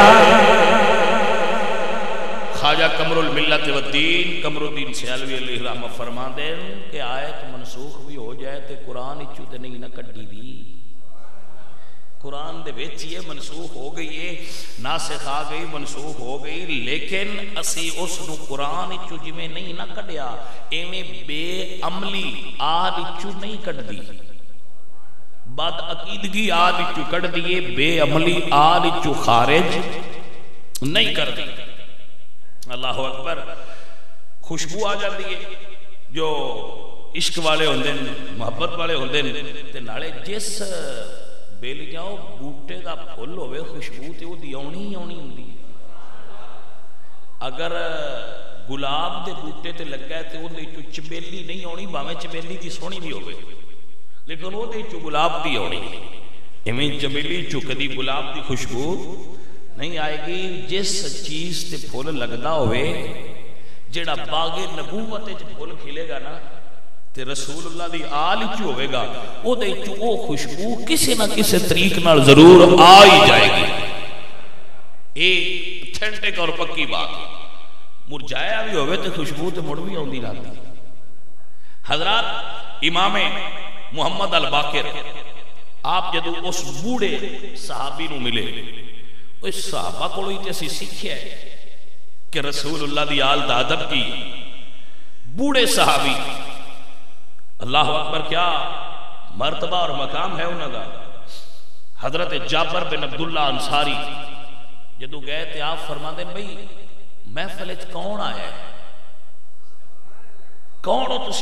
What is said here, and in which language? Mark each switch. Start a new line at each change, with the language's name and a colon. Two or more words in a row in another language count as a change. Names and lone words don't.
Punjabi: خواجہ قمر الملت والدین قمر الدین سیالوی علیہ رحمہ فرماندے ہیں کہ آیت منسوخ بھی ہو جائے تے قرآن چوتے نہیں نہ کڈی دی، قرآن دے وچ یہ منسوخ ہو گئی ہے، ناسخ آ گئی، منسوخ ہو گئی، لیکن اسی اس نو قرآن چو جویں نہیں نہ کڈیا، ایویں بے عملی آد چو نہیں کڈ دی، بد عقیدگی آد چو کڈ دیے، بے عملی آد چو خارج نہیں کر دی۔ اللہ اکبر۔ خوشبو آ جاتی ہے جو عشق والے ہوندے محبت والے ہوندے تے نالے جس بیل جاؤ بوٹے دا پھل ہوئے خوشبو تے وہ دی آنی ہی آنی ہوندی۔ اگر گلاب دے بوٹے تے لگا ہے تے وہ دے چو چمیلی نہیں آنی، باویں چمیلی دی سونی بھی ہوئے، لیکن وہ دے چو گلاب دی آنی۔ ایویں چمیلی چو کدی گلاب دی خوشبو نہیں آئے گی۔ جس چیز تے پھول لگدا ہوئے، جڑا باغ نبوت وچ پھول کھلے گا نا تے رسول اللہ دی آل چ ہوے گا، او دے چ او خوشبو کسی نہ کسی طریق نال ضرور آ ہی جائے گی۔ اے اتھینٹک اور پکی بات۔ مرجایا بھی ہوئے تے خوشبو تے مڑ بھی آندی رہتی۔ حضرات امام محمد الباقر آپ جدو اس بوڑھے صحابی نو ملے، اس صحابہ کو لوئی تے سیکھیا ہے کہ رسول اللہ دی آل دا ادب کی۔
Urdu: بوڑھے صحابی، اللہ اکبر، کیا مرتبہ اور مقام ہے انہوں کا۔
Punjabi: حضرت جابر بن عبداللہ انصاری جدو گئے تھے، آپ فرما دیں بھئی محفل وچ کون آیا ہے، کون ہو تسی؟